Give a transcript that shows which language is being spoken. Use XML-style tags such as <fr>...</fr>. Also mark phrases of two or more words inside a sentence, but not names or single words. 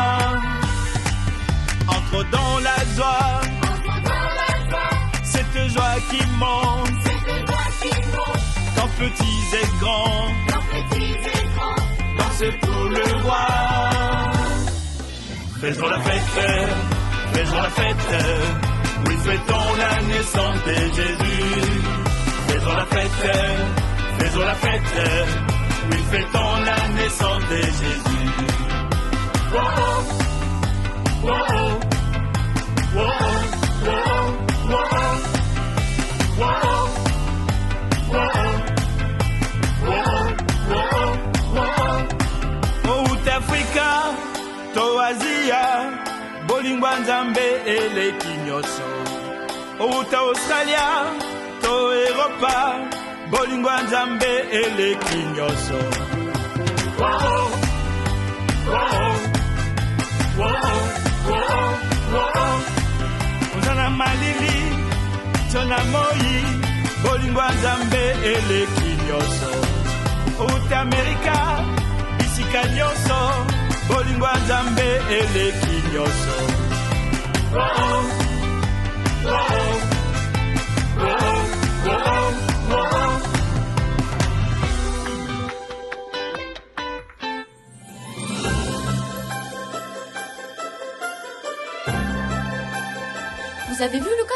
<fr>Entre dans la joie, cette joie qui monte, quand petits et grands, dansez pour le roi. Faisons la fête, oui fêtons la naissance de Jésus. Faisons la fête, oui fêtons la naissance de Jésus. Oh, oh, oh, oh, oh, oh, oh, oh, oh,</fr> <en>Out Africa, to Asia,</en> <ln>bolingwa nzambe eleki nyonso.</ln> <en>Out Australia, to Europa,</en> <ln>bolingwa nzambe eleki nyonso. Oh, oh, oh, oh, oh, oh, oh. Ozana malili, tona moi, bolingwa nzambe eleki nyonso.</ln> <en>Out America,</en> <ln>bisika nyonso, bolingwa nzambe eleki nyonso. Oh, oh, oh, oh, oh, oh, oh, oh.</ln> <fr>Vous avez vu Lucas?</fr>